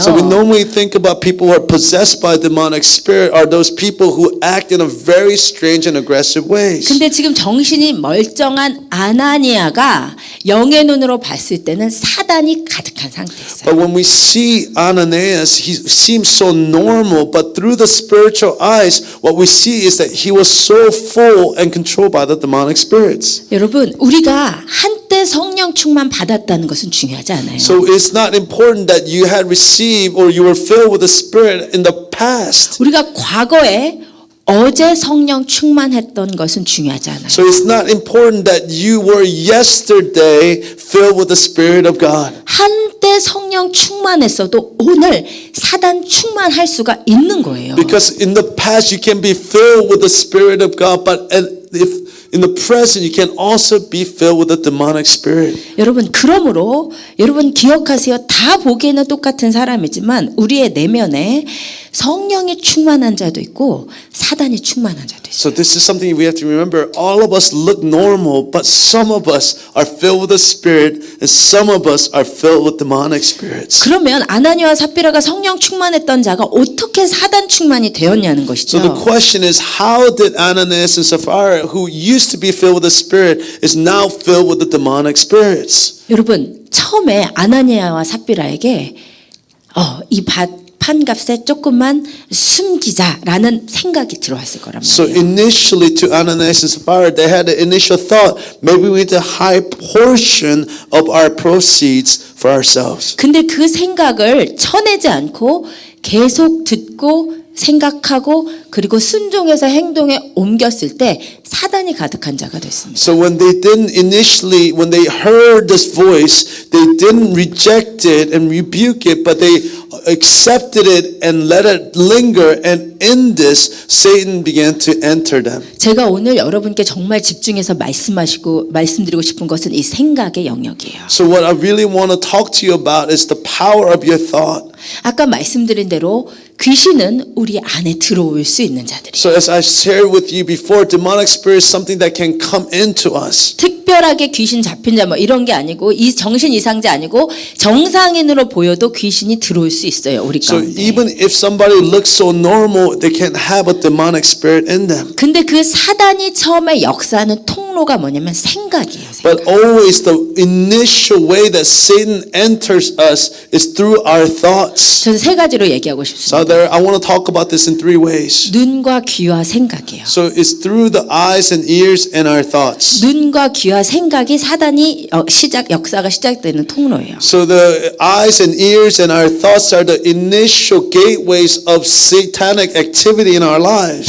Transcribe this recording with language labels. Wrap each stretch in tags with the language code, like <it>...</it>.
<en>So we normally think about people who are possessed by demonic spirit are those people who act in a very strange and aggressive ways.</en> <ko>근데 지금 정신이 멀쩡한 아나니아가 영의 눈으로 봤을 때는 사단이 가득한 상태였어요.</ko> <en>But when we see Ananias, he seems so normal, but through the spiritual eyes, what we see is that he was so full and controlled by the demonic spirits.</en> <ko>여러분, 우리가 한때 성령 충만 받았다는 것은 중요하지 않아요.</ko> <en>So it's not important that you had received or you were filled with the Spirit in the past.</en> <ko>우리가 과거에 어제 성령 충만했던 것은 중요하지 않아요.</ko> <en>So it's not important that you were yesterday filled with the Spirit of God.</en> <ko>한때 성령 충만했어도 오늘 사단 충만할 수가 있는 거예요.</ko> <en>Because in the past you can be filled with the Spirit of God, but if in the present you can also be filled with the demonic spirit.</en> <ko>여러분 그러므로 여러분 기억하세요. 다 보기에는 똑같은 사람이지만 우리의 내면에 성령이 충만한 자도 있고 사단이 충만한 자도 있어요.</ko> <en>So this is something we have to remember. All of us look normal, but some of us are filled with the Spirit, and some of us are filled with demonic spirits.</en> <ko>그러면 아나니아와 삽비라가 성령 충만했던 자가 어떻게 사단 충만이 되었냐는 것이죠.</ko> <en>So the question is, how did Ananias and Sapphira, who used to be filled with the Spirit, is now filled with the demonic spirits?</en> <ko>여러분 처음에 아나니아와 삽비라에게 이 판값에 조금만 숨기자라는 생각이 들어왔을 거란 말이에요.</ko> <en>So initially to Ananias and Sapphira, they had the initial thought, maybe we need a high portion of our proceeds for ourselves.</en> <ko>근데 그 생각을 쳐내지 않고 계속 듣고 생각하고 그리고 순종해서 행동에 옮겼을 때 사단이 가득한 자가 됐습니다.</ko> <en>So when they didn't initially, when they heard this voice, they didn't reject it and rebuke it, but they accepted it and let it linger, and in this Satan began to enter them.</en> <ko>제가 오늘 여러분께 정말 집중해서 말씀드리고 싶은 것은 이 생각의 영역이에요.</ko> <en>So what I really want to talk to you about is the power of your thought.</en> <ko>아까 말씀드린 대로 귀신은 우리 안에 들어올 수 있는 자들이에요.</ko> <en>So as I shared with you before, demonic spirit is something that can come into us.</en> <ko>특별하게 귀신 잡힌 자 뭐 이런 게 아니고 이 정신 이상자 아니고 정상인으로 보여도 귀신이 들어올 수 있어요. 우리</ko> <en>So</en> <ko>가운데.</ko> <en>even if somebody looks so normal, they can have a demonic spirit in them.</en> <ko>근데 그 사단이 처음에 역사하는 통로가 뭐냐면 생각이에요. 생각.</ko> <en>But always the initial way that Satan enters us is through our thoughts.</en> <ko>저는 세 가지로 얘기하고 싶습니다.</ko> <en>So I want to talk about this in three ways.</en> <ko>눈과 귀와 생각이에요.</ko> <en>So it's through the eyes and ears and our thoughts.</en> <ko>눈과 귀와 생각이 사단이 역사가 시작되는 통로예요.</ko> <en>So the eyes and ears and our thoughts are the initial gateways of satanic activity in our lives.</en>